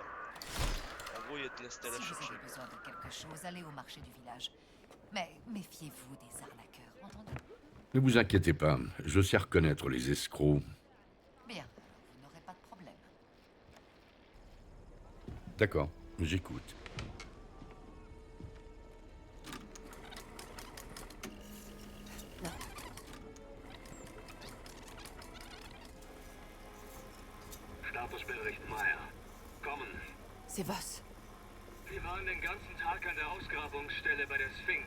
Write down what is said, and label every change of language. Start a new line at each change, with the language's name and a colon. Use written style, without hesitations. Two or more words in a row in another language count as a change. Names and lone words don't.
French: En gros, il y a de la stèle à Si vous chercher. avez besoin de quelque chose, allez au marché du village. Mais méfiez-vous des arnaqueurs, entendu? Ne vous inquiétez pas, je sais reconnaître les escrocs. Bien, vous n'aurez pas de problème. D'accord, j'écoute.
German: Statusbericht Meyer. Kommen.
French: C'est Voss.
German: Wir waren den ganzen Tag an der Ausgrabungsstelle bei der Sphinx.